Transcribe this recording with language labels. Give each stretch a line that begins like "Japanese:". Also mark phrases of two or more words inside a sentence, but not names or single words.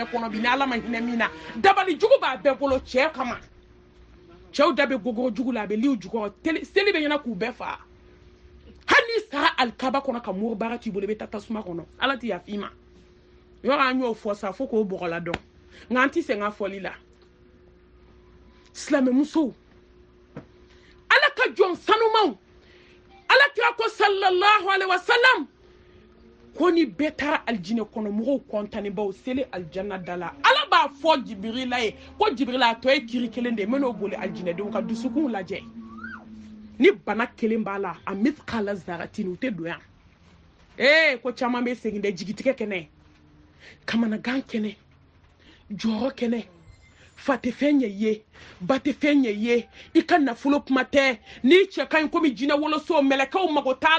Bambara: kɔnɔ bi ni ala ma hinɛ min na dabali jugu b'a bɛɛ bolo cɛ kama cɛw da bɛ gogoro jugu la a bɛ liw jukɔrɔ seli bɛ ɲɛna k'u bɛɛ faga hali n'i sara alikaba kɔnɔ ka mori baara t'i bolo i bɛ taa tasuma kɔnɔ ala t'i yafa i ma yɔrɔ an y'o fɔ sa fo k'o bɔgɔla dɔn nka an tɛ sɛgɛn a fɔli la silamɛmusow ala ka jɔn sanumaw ala kira ko
Arabic: صلى الله عليه وسلم
Bambara: ko ni bɛɛ taara alijinɛ kɔnɔ mɔgɔw kɔntannen baw seli alijanna da la ala b'a fɔ jibirila ye ko jibirila a tɔ ye kiri kelen de ye n bɛn'o boli alijinɛdenw ka dusukun lajɛ ni bana kelen b'a la a
Arabic: مثقال ذرة
Bambara: u tɛ don yan ko caman bɛ segin dɛ jigitigɛ kɛnɛ kamanagan kɛnɛ jɔyɔrɔ kɛnɛ fa tɛ fɛn ɲɛ ye ba tɛ fɛn ɲɛ ye i ka nafolo kuma tɛ n'i cɛ ka ɲi komi jinɛ woloso mɛlɛkɛw mago t'a